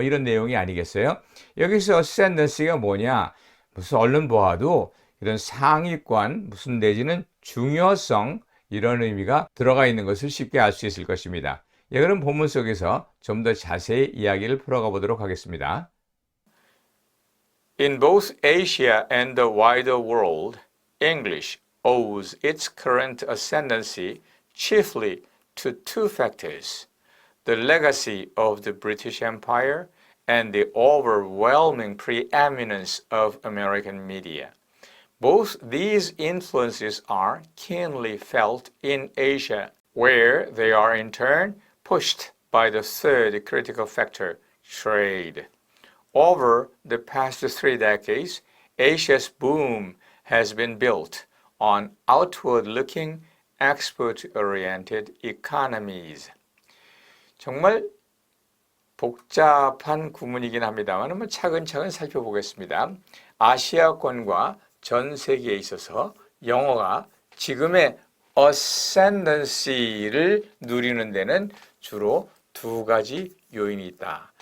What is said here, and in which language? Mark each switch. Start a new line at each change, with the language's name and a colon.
Korean: 이런 내용이 아니겠어요? 여기서 ascendancy가 뭐냐? 무슨 얼른 보아도 이런 상위권, 무슨 내지는 중요성 이런 의미가 들어가 있는 것을 쉽게 알 수 있을 것입니다. 예, 그럼 본문 속에서 좀 더 자세히 이야기를 풀어가 보도록 하겠습니다.
English: In both Asia and the wider world, English owes its current ascendancy chiefly to two factors, the legacy of the British Empire and the overwhelming preeminence of American media. Both these influences are keenly felt in Asia, where they are in turn pushed by the third critical factor, trade. Over the past 3 decades, Asia's boom has been built on outward-looking, export-oriented economies.
Korean: 정말 복잡한 구문이긴 합니다만 차근차근 살펴보겠습니다. 아시아권과 전 세계에 있어서 영어가 지금의 ascendancy를 누리는 데는 주로 두 가지 요인이 있다.